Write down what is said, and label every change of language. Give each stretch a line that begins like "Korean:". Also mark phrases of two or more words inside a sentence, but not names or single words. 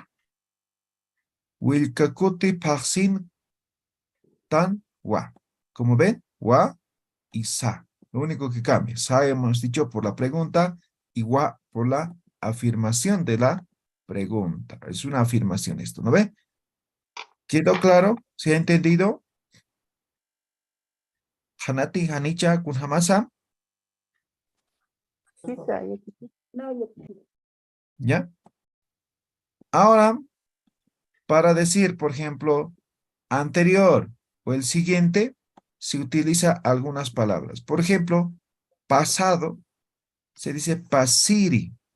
Aymara: Wilkakuti paxin tan wa.
Spanish: Como ven, wa y sa. Lo único que cambia. Sa hemos dicho por la pregunta y wa por la afirmación de la pregunta. Es una afirmación esto, ¿no ve? ¿Quedó claro? ¿Se ha entendido?
Aymara: Hanati, Hanicha, Kunhamasa. Hisa, yatiti.
Spanish: ¿Ya? Ahora, para decir, por ejemplo, anterior o el siguiente, se utiliza algunas palabras. Por ejemplo, pasado se dice pasiri.